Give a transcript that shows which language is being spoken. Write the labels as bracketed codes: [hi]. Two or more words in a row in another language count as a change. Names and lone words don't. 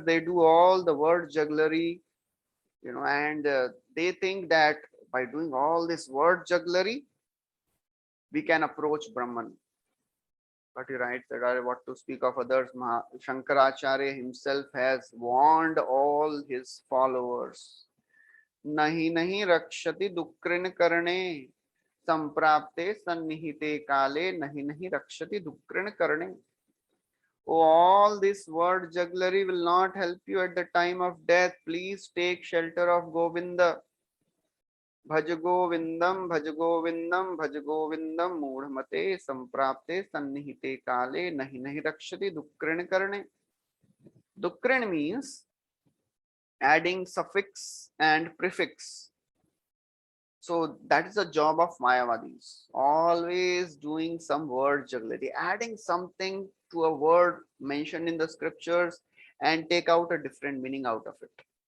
[en] They do all the word jugglery, and they think that by doing all this word jugglery, we can approach Brahman. But he writes that what to speak of others, Shankaracharya himself has warned all his followers. [sa] नहि नहि रक्षति डुकृञ् करणे सम्प्राप्ते सन्निहिते काले नहि नहि रक्षति डुकृञ् करणे. [en] Oh, all this word jugglery will not help you at the time of death. Please take shelter of Govinda. [sa] भज गोविन्दं भज गोविन्दं मूढमते सम्प्राप्ते सन्निहिते काले नहि नहि रक्षति डुकृञ् करणे. [en] Dukrin means adding suffix and prefix. So that is the job of Mayavadis. Always doing some word jugglery, adding something to a word mentioned in the scriptures and take out a different meaning out of it.